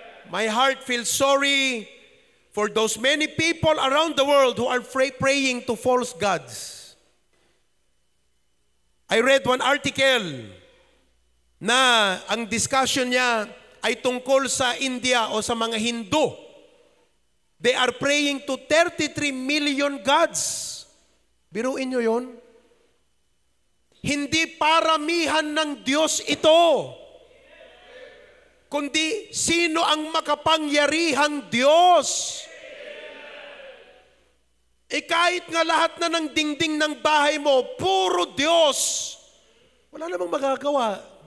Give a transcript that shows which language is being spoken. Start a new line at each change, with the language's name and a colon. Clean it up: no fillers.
English: My heart feels sorry for those many people around the world who are praying to false gods. I read one article
Filipino: na ang discussion niya ay tungkol sa India o sa mga Hindu.
English: They are praying to 33 million gods.
Filipino: Biruin nyo yun? Hindi paramihan ng Diyos ito, kundi sino ang makapangyarihang Diyos. Kahit nga lahat na ng dingding ng bahay mo, puro Diyos, wala namang magagawa.